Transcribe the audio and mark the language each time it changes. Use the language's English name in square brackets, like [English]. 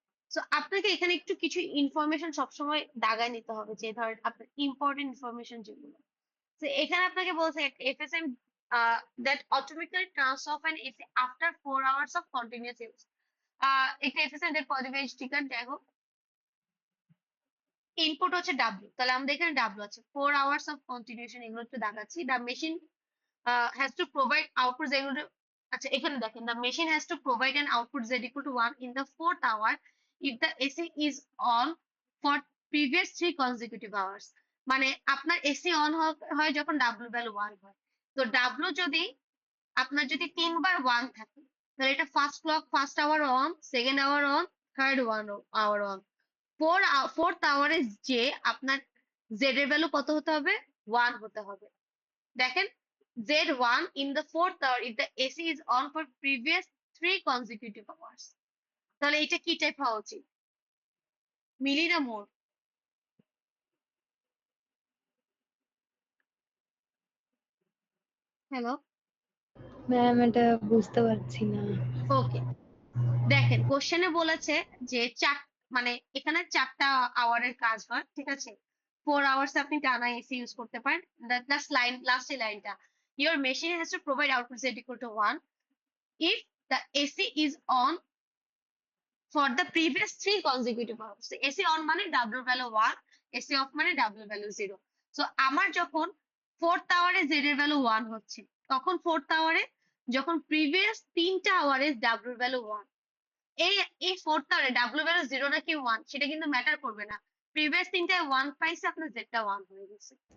[Bangla] So আপনাকে এখানে একটু কিছু ইনফরমেশন সবসময় দাগায় নিতে হবে, যে ধরেন আপনার ইম্পর্টেন্ট ইনফরমেশন যেগুলো। তো এখানে আপনাকে বলছে [English] FSM that automatically turns off an AC after 4 hours of continuous use. [Bangla] একটা FSM এর পরিবেশ টিকার, যাই হোক, ইনপুট হচ্ছে ডাব্লিউ, তাহলে আমাদের এখানে ডাব্লিউ আছে, [English] 4 hours of continuation, [Bangla] এগুলো একটু দেখাচ্ছি। [English] the machine has to provide output z equal to, [Bangla] আচ্ছা এখানে দেখেন, [English] the machine has to provide an output z equal to 1 in the 4th hour if the AC is on for previous 3 consecutive hours। [Bangla] মানে আপনার AC on হয় যখন W value 1 হয়। তো W যদি আপনার যদি 3 বার 1 থাকে, তাহলে এটা first hour on, second hour on, third hour on, fourth আওয়ারে যে আপনার জেড এর ভ্যালু কত হতে হবে, 1 হতে হবে। দেখেন [English] Z1 in the fourth hour if the AC is on for previous 3 consecutive hours. [Bangla] তাহলে এটা কি টাইপ হওয়া উচিত? মিলি না মোর? হ্যালো? ম্যাম এটা বুঝতে পারছি না। ওকে, দেখেন কোশ্চেনে বলেছে যে মানে এখানে 4টা আওয়ারের কাজ হয়, ঠিক আছে? 4 আওয়ার্স আপনি টানা এসি ইউজ করতে পারেন। লাস্টের লাইনটা, [English] your machine has to provide output z equal to 1 if the AC is on for the previous 3 consecutive hours. [Bangla] AC on মানে W ভ্যালু 1, AC off মানে W ভ্যালু 0। সো আমার যখন 4th আওয়ারে Z এর value 1 হচ্ছে, তখন 4th আওয়ারে যখন previous 3টা আওয়ারে W value 1, এই এই 4th আওয়ারে W ভ্যালু 0 নাকি 1 সেটা কিন্তু ম্যাটার করবে না। প্রিভিয়াস 3টায় 1 পাইছে, আপনার Z টা 1 হয়ে গেছে।